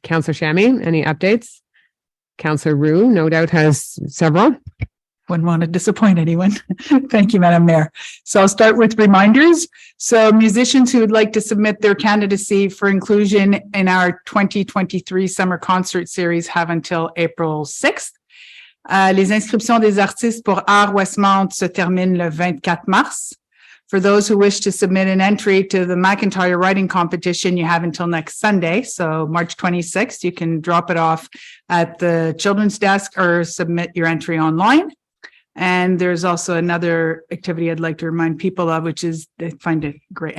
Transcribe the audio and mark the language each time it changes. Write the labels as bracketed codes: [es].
[en] Councillor Shammy, any updates? Councillor Roux, no doubt, has several. Wouldn't want to disappoint anyone. Thank you, Madam Mayor. So I'll start with reminders. So musicians who would like to submit their candidacy for inclusion in our 2023 summer concert series have until April 6th. [fr] Les inscriptions des artistes pour Art Westmount se terminent le 24 mars. [en] For those who wish to submit an entry to the McIntyre writing competition, you have until next Sunday. So March 26th, you can drop it off at the children's desk or submit your entry online. And there's also another activity I'd like to remind people of, which is, I find it great.